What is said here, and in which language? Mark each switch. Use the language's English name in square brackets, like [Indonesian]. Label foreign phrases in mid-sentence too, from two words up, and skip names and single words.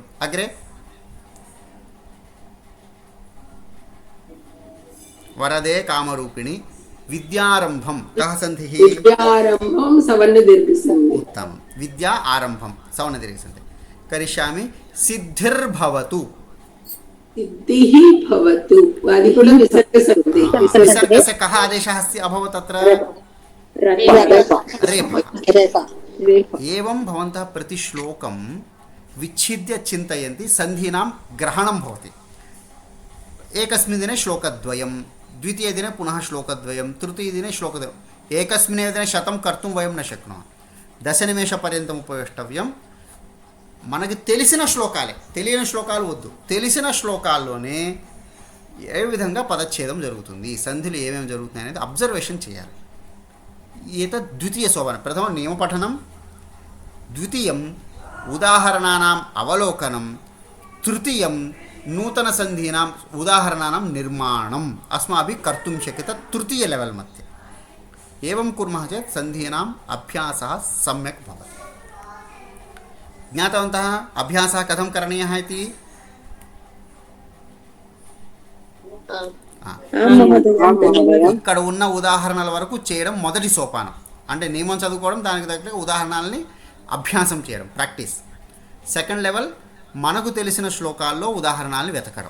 [Sanskrit] अग्रे वरदे कामरूपिणि विद्यारम्भं। कः सन्धिः? विद्यारम्भं सवर्णदीर्घसन्धि। उत्तमं। विद्या आरम्भं सवर्णदीर्घसन्धि। करिष्यामि सिद्धिर्भवतु। सिद्धिः भवतु। [Telugu] అది కూడా విసర్గసంధి। [Sanskrit] विसर्गस्य कः आदेशः अस्ति अभवत् अत्र? रेफः। एवं भवन्तः प्रतिश्लोकं विच्छिद्य चिन्तयन्ति सन्धीनां ग्रहणं भवति। एकस्मिन् दिने श्लोकद्वयं, द्वितीयदिने पुनः श्लोकद्वयं, तृतीयदिने श्लोकद्वयम्। एकस्मिन् दिने 100 कर्तुं वयं न शक्नुमः। 10 निमिषालपर्यन्तं उपवेष्टव्यं। [Telugu] మనకి తెలిసిన శ్లోకాలే, తెలియని శ్లోకాలు వద్దు. తెలిసిన శ్లోకాల్లోనే ఏ విధంగా పదచ్ఛేదం జరుగుతుంది, సంధిలు ఏమేమి జరుగుతున్నాయి అనేది అబ్జర్వేషన్ చేయాలి. [Sanskrit] एतद् द्वितीय सोपानं. प्रथमं नियमपठनं, द्वितीयं उदाहरणानां अवलोकनं, तृतीयं नूतन सन्धीनां उदाहरणानां निर्माणं अस्माभिः कर्तुं शक्यते तृतीय लेवल् मध्ये। एवं कुर्मः चेत् सन्धीनाम् अभ्यासः सम्यक् भवति। ज्ञातवन्तः अभ्यासः कथं करणीयः इति? [Telugu] ఇక్కడ ఉన్న ఉదాహరణల వరకు చేయడం మొదటి సోపానం. అంటే నియమం చదువుకోవడం, దానికి తగ్గ ఉదాహరణల్ని అభ్యాసం చేయడం, ప్రాక్టీస్. [English] second level [Telugu] మనకు తెలిసిన శ్లోకాల్లో ఉదాహరణల్ని వెతకడం.